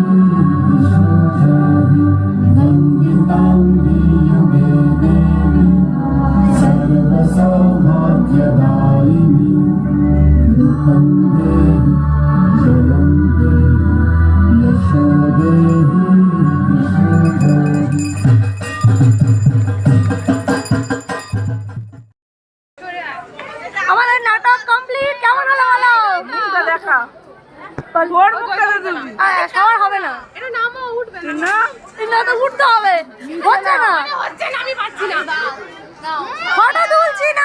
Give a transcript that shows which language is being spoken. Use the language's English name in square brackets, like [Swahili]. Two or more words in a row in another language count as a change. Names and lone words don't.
[Sanskrit] सौभाग्यदायिनी रूपं देहि जयं देहि यशो देहि दिशो जहि। [Bangla] আমাদের নাটক কমপ্লিট। কেমন হলো বলো? মুখটা দেখা। ওর মুখটা দেখবি। সবার হবে না। এটা নামও উঠবে না। না তো উঠতে হবে। হচ্ছে না। আমি পারছি না। ফটো তুলছি না।